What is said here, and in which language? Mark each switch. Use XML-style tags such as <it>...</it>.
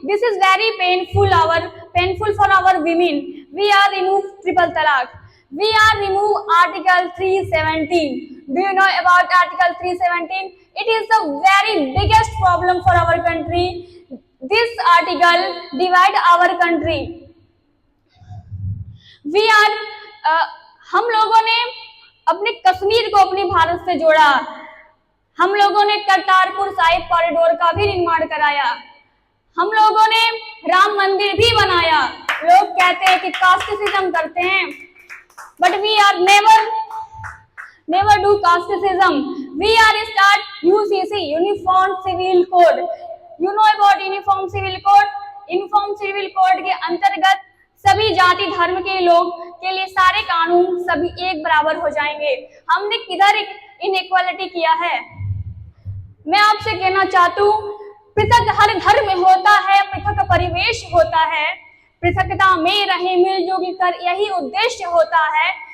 <en>This is very painful for our women. We are remove triple talaq. We are remove Article 317. Do you know about Article 317? It is the very biggest problem for our country. This article divide our country. We are</en> <hi>हम लोगों ने अपने कश्मीर को अपने भारत से जोड़ा। हम लोगों ने करतारपुर साहिब कॉरिडोर का भी निर्माण कराया। हम लोगों ने राम मंदिर भी बनाया। लोग कहते हैं कि कास्टिज्म करते हैं,</hi> <en>But we are never do casteism. We are start UCC, Uniform Civil Code. You know about Uniform Civil Code?</en> <hi>Uniform Civil Code के अंतर्गत सभी जाति धर्म के लोग के लिए सारे कानून सभी एक बराबर हो जाएंगे। हमने किधर इनइक्वालिटी किया है? मैं आपसे कहना चाहती हूँ, पृथक हर धर्म में होता है, पृथक परिवेश होता है, पृथकता में रहे मिलजुल कर यही उद्देश्य होता है।</hi>